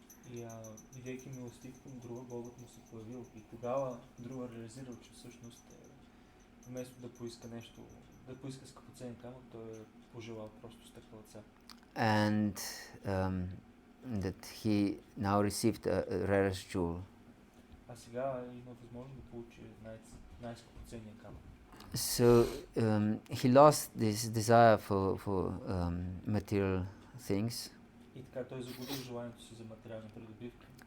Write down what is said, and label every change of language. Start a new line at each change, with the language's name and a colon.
Bulgarian: И видейки милостив към друга, Богът му се появил. И тогава друга реализирал, че всъщност вместо да поиска нещо, да поиска скъпоценен камък, той е пожелал просто стъклаца.
English: And that he now received a rarest jewel.
Bulgarian: А сега има възможност да получи най-скъпоценния камък.
English: So he lost this desire for material things.
Bulgarian: И така той загубил желанието си за материални придобивки.